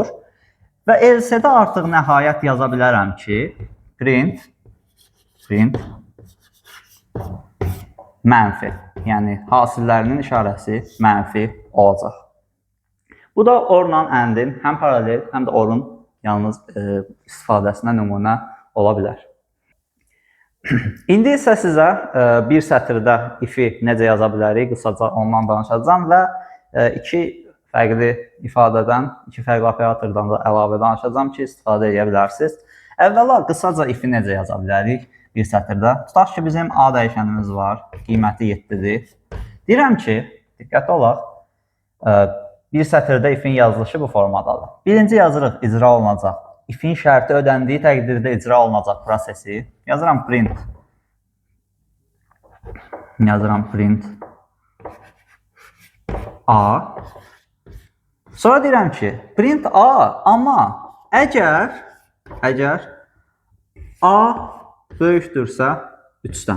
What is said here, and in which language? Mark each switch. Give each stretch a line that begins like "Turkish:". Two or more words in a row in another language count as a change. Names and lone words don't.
Azerbaijani: Və else-də artıq nəhayət yaza bilərəm ki, print mənfi. Yəni, hasillərinin işarəsi mənfi olacaq. Bu da orla əndin həm paralel, həm də orun yalnız istifadəsinə nümunə ola bilər. İndi isə sizə bir sətirdə if-i necə yaza bilərik, qısaca ondan danışacağım və iki fərqli ifadədən, iki fərqli operatordan da əlavə danışacağım ki, istifadə edə bilərsiniz. Əvvəla, qısaca if-i necə yaza bilərik bir sətirdə? Tutaq ki, bizim A dəyişənimiz var, qiyməti 7-dir. Deyirəm ki, diqqətli olaq, bir sətirdə if-in yazılışı bu formadadır. Birinci yazırıq, icra olunacaq. If-in şərti ödəndiyi təqdirdə icra olunacaq prosesi. Yazıram print A. Sonra deyirəm ki, print A, amma əgər A böyükdürsə 3-dən.